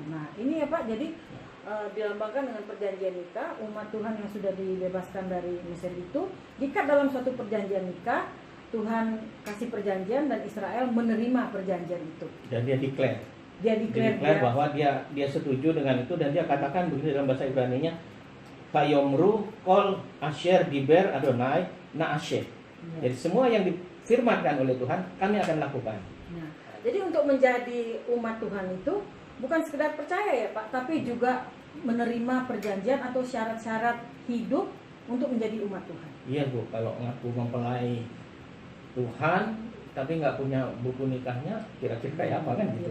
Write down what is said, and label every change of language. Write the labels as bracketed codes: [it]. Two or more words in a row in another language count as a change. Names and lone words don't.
[id] Nah ini ya Pak, jadi dilambangkan dengan perjanjian nikah. Umat Tuhan yang sudah dibebaskan dari Mesir itu diikat dalam suatu perjanjian nikah. Tuhan kasih perjanjian dan Israel menerima perjanjian itu. Dan dia declare bahwa dia setuju dengan itu, dan dia katakan begitu dalam bahasa Ibrani-nya, [he] ויאמרו כל אשר דבר אדני נעשה. [id] Jadi semua yang difirmankan oleh Tuhan kami akan lakukan. Nah, jadi untuk menjadi umat Tuhan itu bukan sekedar percaya ya Pak, tapi juga menerima perjanjian atau syarat-syarat hidup untuk menjadi umat Tuhan. Iya Bu, kalau ngaku mempelai Tuhan tapi nggak punya buku nikahnya, kira-kira kayak apa kan gitu.